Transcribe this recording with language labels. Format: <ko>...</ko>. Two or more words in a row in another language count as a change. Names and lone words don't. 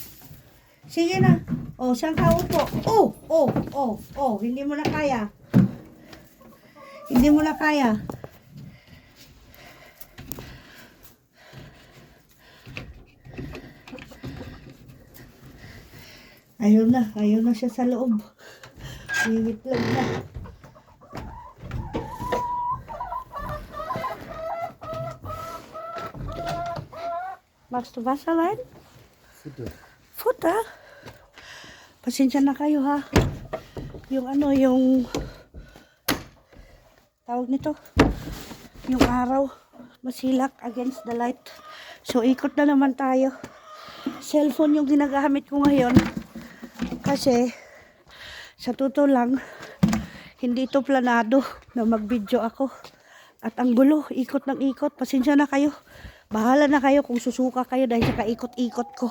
<tl>Sige na. Oh, saan ka upo? Oh, hindi mo na kaya. Hindi mo na kaya. Ayaw na siya sa loob. Nangingitlog na.</tl> <de>Magst du Wasser rein? Futter?</de> <tl>Pasensya na kayo ha. Yung tawag nito, yung araw, masilak</tl> <en>against the light.</en> <tl>So, ikot na naman tayo. Cellphone yung ginagamit ko ngayon. Kasi, sa totoo lang, hindi ito planado na mag-video ako. At ang gulo, ikot ng ikot. Pasensya na kayo. Bahala na kayo kung susuka kayo dahil sa kaikot-ikot ko.</tl>